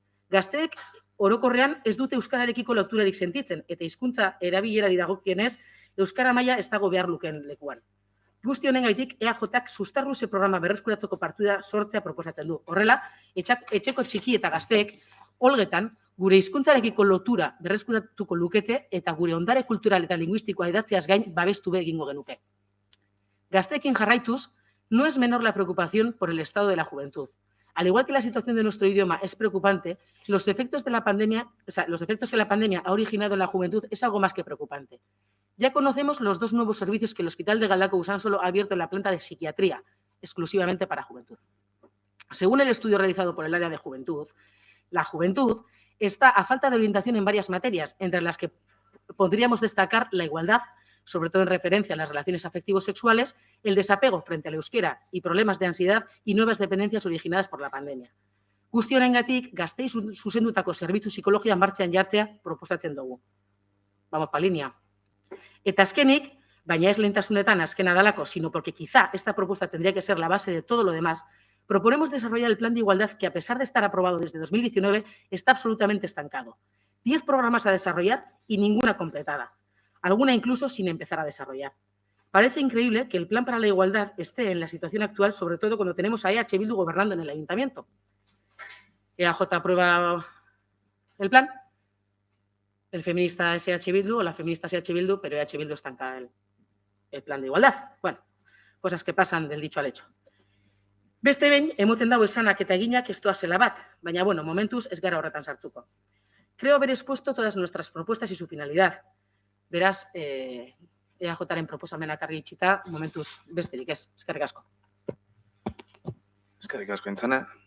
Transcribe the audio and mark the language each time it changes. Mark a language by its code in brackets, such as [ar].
[eu] Gazteek orokorrean ez dute euskararekiko loturarik sentitzen, eta hizkuntza erabilerari dagokienez, euskara maila ez dago behar lukeen lekuan. Guzti honengaitik EAJak sustarruze programa berreskuratzeko partida sortzea proposatzen du. Horrela, etxeko txiki eta gazteek olgetan gure hizkuntzarekiko lotura berreskuratuko lukete eta gure ondare kultural eta linguistikoa idatziaz gain babestu egingo genuke. Gazteekin jarraituz, [es] no es menor la preocupación por el estado de la juventud. Al igual que la situación de nuestro idioma es preocupante, los efectos que la pandemia ha originado en la juventud es algo más que preocupante. Ya conocemos los 2 nuevos servicios que el Hospital de Galdakao Usansolo ha abierto en la planta de psiquiatría, exclusivamente para juventud. Según el estudio realizado por el área de juventud, la juventud está a falta de orientación en varias materias, entre las que podríamos destacar la igualdad, sobre todo en referencia a las relaciones afectivo-sexuales, el desapego frente al euskera y problemas de ansiedad y nuevas dependencias originadas por la pandemia. [eu] Guzti honengatik, gaztei zuzendutako zerbitzu psikologia martxan jartzea proposatzen dugu. [es] Vamos pa línea. [eu] Eta azkenik, baina ez lehentasunetan azkena dalako, [es] sino porque quizá esta propuesta tendría que ser la base de todo lo demás, proponemos desarrollar el plan de igualdad que, a pesar de estar aprobado desde 2019, está absolutamente estancado. 10 programas a desarrollar y ninguna completada. Alguna incluso sin empezar a desarrollar. Parece increíble que el plan para la igualdad esté en la situación actual, sobre todo cuando tenemos a EH Bildu gobernando en el ayuntamiento. EAJ aprueba el plan, el feminista es EH Bildu o la feminista es EH Bildu, pero EH Bildu estanca el plan de igualdad. Bueno, cosas que pasan del dicho al hecho. [eu] Beste behin, emoten dago esanak eta eginak ez doazela bat, baina bueno, momentuz ez gara horretan sartuko. [es] Creo haber expuesto todas nuestras propuestas y su finalidad. [eu] Beraz, EAJaren proposamenak argi itxita, momentuz besterik ez. Eskerrik asko. Eskerrik asko Intzane.